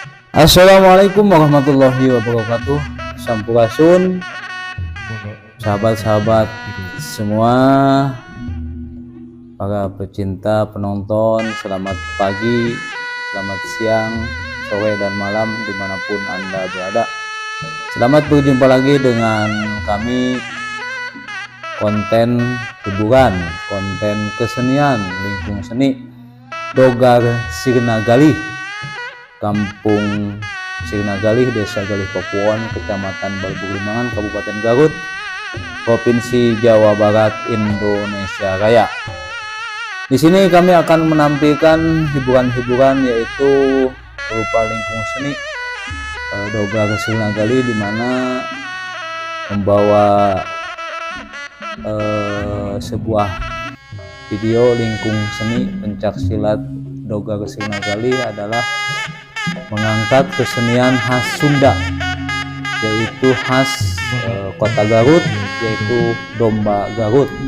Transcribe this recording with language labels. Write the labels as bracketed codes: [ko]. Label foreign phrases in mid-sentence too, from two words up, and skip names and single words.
[ar] السلام عليكم ورحمة الله وبركاته. [id] Sampurasun, sahabat-sahabat semua, para pecinta penonton, selamat pagi, selamat siang, sore, dan malam dimanapun Anda berada. Selamat berjumpa lagi dengan kami, konten hiburan, konten kesenian, lingkung seni Dogar Sirna Galih, Kampung Sirna Galih, Desa Galih Pakuwon, Kecamatan Balbuglimangan, Kabupaten Garut, Provinsi Jawa Barat, Indonesia Raya. Di sini kami akan menampilkan hiburan-hiburan yaitu berupa lingkung seni Dogar Sirna Galih, di mana membawa sebuah video lingkung seni pencak silat Dogar Sirna Galih adalah mengangkat kesenian khas Sunda, yaitu khas kota Garut, yaitu domba Garut.